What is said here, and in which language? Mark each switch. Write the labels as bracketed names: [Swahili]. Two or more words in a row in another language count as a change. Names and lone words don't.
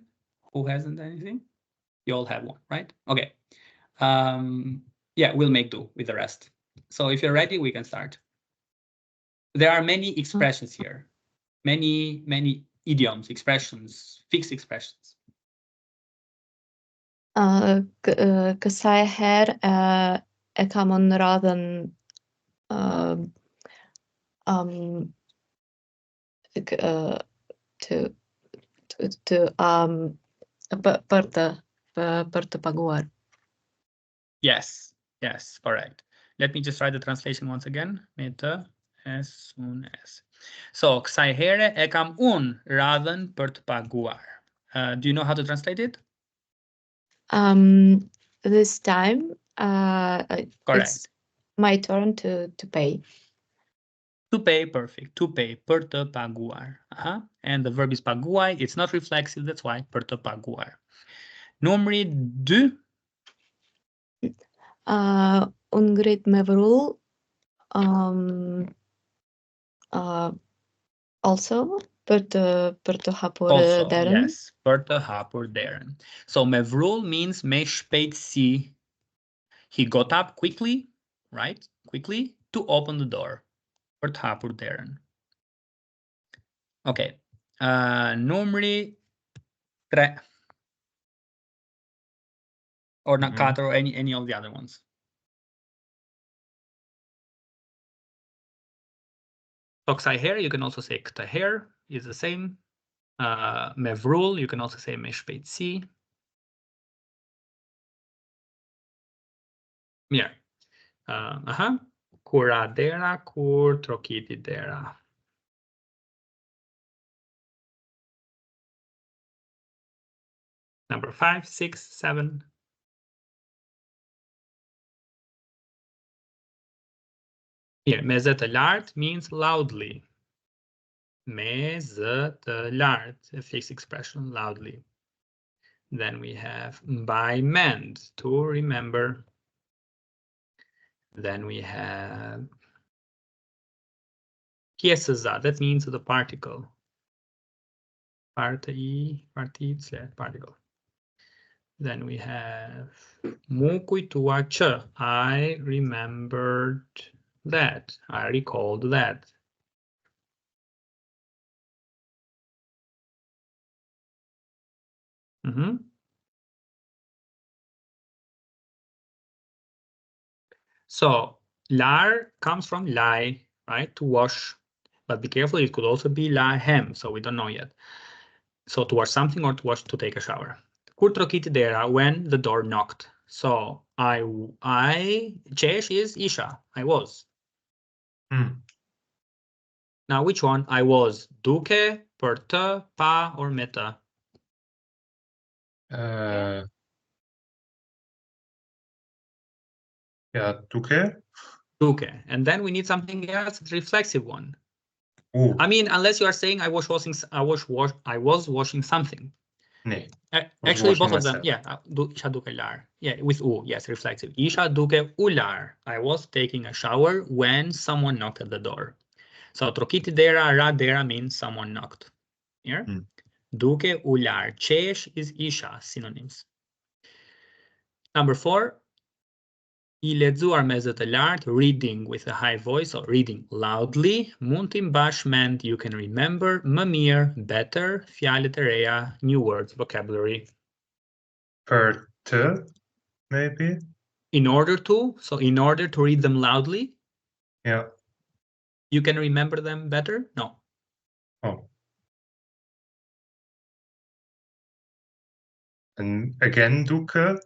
[English] Who hasn't anything? You all have one, right? Okay. Yeah, we'll make do with the rest. So if you're ready, we can start. There are many expressions here. Many idioms, expressions, fixed expressions. [Albanian] Kësaj herë e kam në radhën për të paguar. [English] Yes, correct. Let me just write the translation once again. Meta, as soon as. So, [Albanian] kësaj here e kam unë radhën për të paguar. [English] Do you know how to translate it? This time, Correct. it's my turn to pay. To pay, perfect. To pay, [Albanian] për të paguar. [English] And the verb is paguaj. It's not reflexive, that's why [Albanian] për të paguar. Numri 2. Unë ngrit me vrull, also për të hapur derën. Yes, për të hapur derën. So me vrull means me shpejtësi. [English] He got up quickly, right? Quickly to open the door. [Albanian] Për të hapur derën. Okay. Numri 3. [English] Or not 4, or any of the other ones. So [Albanian] kësaj here, [English] you can also say [Albanian] këtë here [English] is the same. [Albanian] Me vrull, [English] you can also say [Albanian] me shpejtësi. Mirë. Kur ra dera, kur trokiti dera. [English] Number 5, 6, 7. Here, [Albanian] me zë të lartë [English] means loudly. [Albanian] Me zë të lartë, [English] a fixed expression, loudly. Then we have [Albanian] by mend, [English] to remember. Then we have pjesëza, that means the particle. particle. Then we have [Albanian] mu kujtuar që. [English] I remembered that. I recalled that. So lar comes from lie, right? To wash. But be careful, it could also be lahem, so we don't know yet. So to wash something or to wash, to take a shower. [Albanian] Kur trokiti dera, [English] when the door knocked. So [Albanian] I qesh [English] is isha, I was. Now which one? I was [Albanian] duke, për të, pa, [English] or [Albanian] me të? [English] Yeah, duke. Duke. And then we need something else, the reflexive one. U. I mean, unless you are saying I was washing something. Nee. Actually, both of myself. them, yeah. [Albanian] Isha duke lar. [English] Yeah, with u, yes, reflexive. [Albanian] Isha duke ular. [English] I was taking a shower when someone knocked at the door. So [Albanian] trokiti dera, ra dera [English] means someone knocked. Here. [Albanian] Duke ular. Qesh is isha, synonyms. Number 4. I lexuar me zë të lartë, [English] reading with a high voice or reading loudly. [Albanian] Mund të mbash mend, [English] you can remember, [Albanian] më mirë, better, fjalët e reja, [English] new words, vocabulary. [Albanian] Për të, [English] maybe? In order to, so in order to read them loudly? Yeah. You can remember them better? No. Oh. And again, duke?